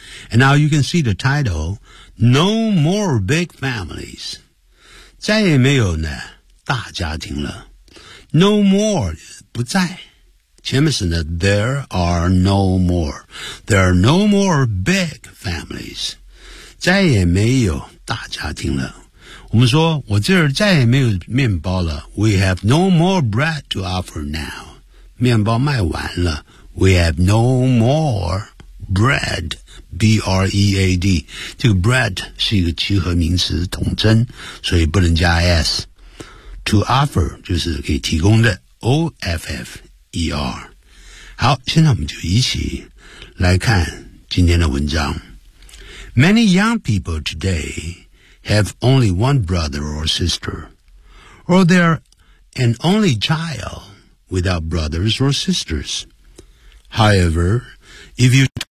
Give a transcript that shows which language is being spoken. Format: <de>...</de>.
<en>And now you can see the title, No More Big Families.</en> <zh>再也没有呢大家庭了。No more... 不在，前面是呢</zh> <en>There are no more. There are no more big families.</en> <zh>再也没有大家庭了。我们说我这儿再也没有面包了。</zh> <en>We have no more bread to offer now.</en> <zh>面包卖完了。</zh> <en>We have no more bread. B-R-E-A-D.</en> <zh>这个 bread 是一个集合名词统称，所以不能加 S. To offer 就是可以提供的。O-F-F-E-R 好，现在我们就一起来看今天的文章。</zh> <en>Many young people today have only one brother or sister, or they're an only child without brothers or sisters. However, if you...</en>